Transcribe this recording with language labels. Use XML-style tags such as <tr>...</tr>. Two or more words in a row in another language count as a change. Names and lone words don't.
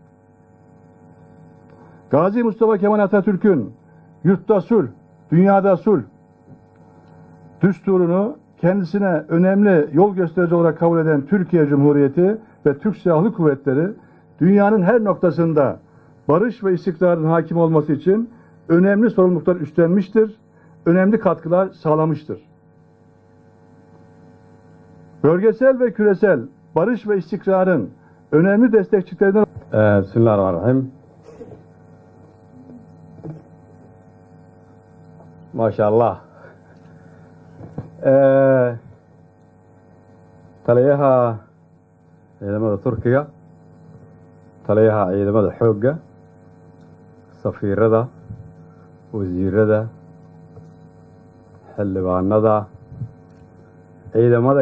<tr>Gazi Mustafa Kemal Atatürk'ün yurtta sulh, dünyada sulh düsturunu kendisine önemli yol gösterici olarak kabul eden Türkiye Cumhuriyeti ve Türk Silahlı Kuvvetleri dünyanın her noktasında barış ve istikrarın hakim olması için önemli sorumluluklar üstlenmiştir, önemli katkılar sağlamıştır. Bölgesel ve küresel barış ve istikrarın önemli destekçilerinden</tr> <ar>Bismillahirrahmanirrahim. Maşallah.</ar> <so>Taliyaha ciidamada Turkiga, taliyaha ciidamada xoogga, safiirada, wasiirada, xildhibaanada, ciidamada</so>